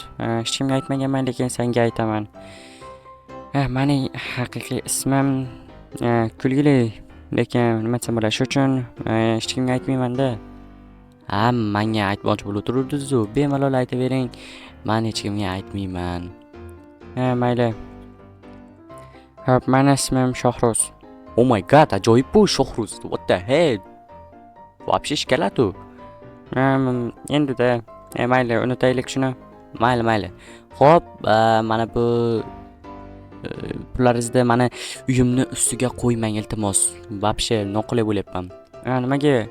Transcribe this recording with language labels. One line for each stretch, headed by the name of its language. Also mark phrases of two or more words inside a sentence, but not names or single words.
Uzbek: Hech kimga aytmaganman, lekin senga aytaman. Mening haqiqiy ismim kulgili, lekin nima desam bo'ladi? Shu uchun hech kimga aytmayman-da. Menga aytmoqchi bo'lib turuvdingiz-ku. Bemalol aytavering. Men hech kimga aytmayman. Mayli. Hop, meni ismim Shohruz.
English: Oh my god,
Uzbek: ajoyib bu Shohruz.
English: What the hell? Вообще shkalatu.
Uzbek: Endi-da, mayli, unutaylik shuni. Mayli. Xo'p, mana bu pullaringizni mana uyimni ustiga qo'ymang iltimos. Вообще noqulay bo'lyapman. Nimaga?